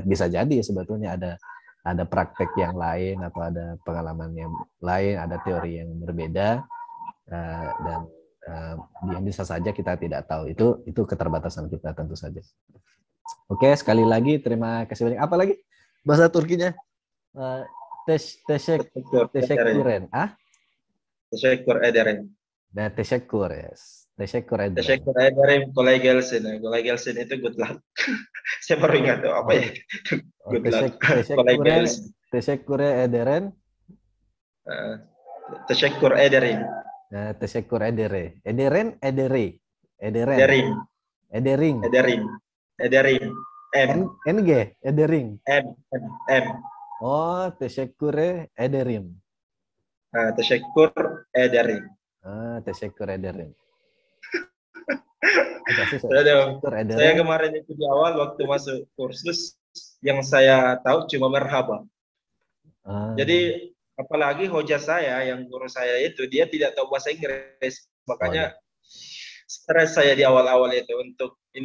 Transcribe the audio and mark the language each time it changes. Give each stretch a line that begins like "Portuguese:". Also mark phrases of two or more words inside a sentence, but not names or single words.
Indonesian: Bisa jadi sebetulnya ada praktek yang lain atau ada pengalaman yang lain, ada teori yang berbeda, dan yang bisa saja kita tidak tahu. Itu keterbatasan kita tentu saja. Oke, sekali lagi terima kasih banyak. Apa lagi bahasa Turkinya?
Turkish: Teşekküren. Teşekkür ederim. Nah, teşekkür, yes. Teşekkür ederim. Teşekkür ederim. Kolay gelsin. Kolay gelsin itu
English: good luck.
Indonesian: Saya baru ingat tuh apa ya.
English: Good luck.
Turkish: Kolay gelsin. Teşekkür ederim. Teşekkür ederim. Teşekkür ederim. Ederin. NG. Ederin. M. Oh, teşekkür ederim. Teşekkür ederim. Teşekkür ederim.
Indonesian: Saya kemarin itu di awal waktu masuk kursus yang saya tahu cuma merhaba. Jadi apalagi hoja saya yang guru saya itu dia tidak tahu bahasa Inggris, makanya stres saya di awal-awal itu untuk ini.